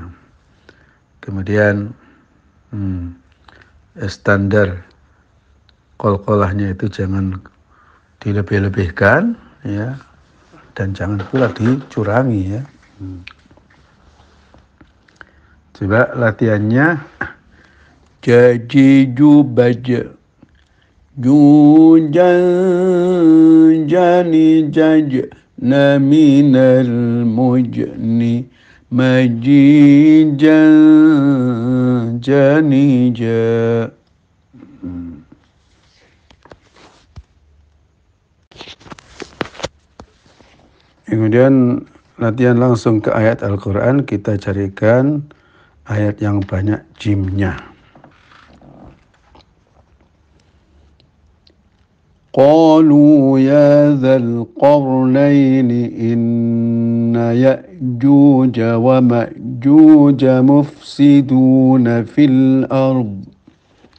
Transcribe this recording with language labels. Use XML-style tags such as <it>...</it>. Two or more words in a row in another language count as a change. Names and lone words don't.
<id>Kemudian standar qalqalahnya itu jangan dilebih-lebihkan ya, dan jangan pula dicurangi ya. Coba latihannya. Jajiju baja jujan jani jaj naminal mujni majijan janija. Kemudian latihan langsung ke ayat Al-Quran. Kita carikan ayat yang banyak jimnya.</id> <ar>قالوا يا ذا القرنين إن يأجوج ومأجوج مفسدون في الأرض</ar>